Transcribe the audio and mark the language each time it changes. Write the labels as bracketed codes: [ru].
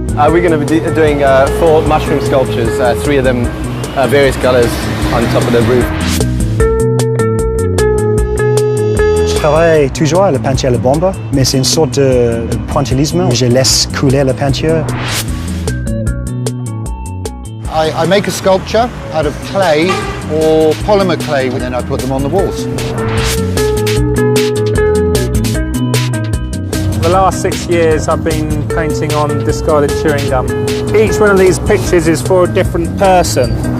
[en] We're going to be doing 4 mushroom sculptures, 3 of them various colors on top of the roof. [fr] Je travaille toujours à la peinture à la bombe, mais c'est une sorte de pointillisme. Je laisse couler la peinture. [en] I make a sculpture out of clay or polymer clay, and then I put them on the walls. For the last 6 years I've been painting on discarded chewing gum. Each one of these pictures is for a different person.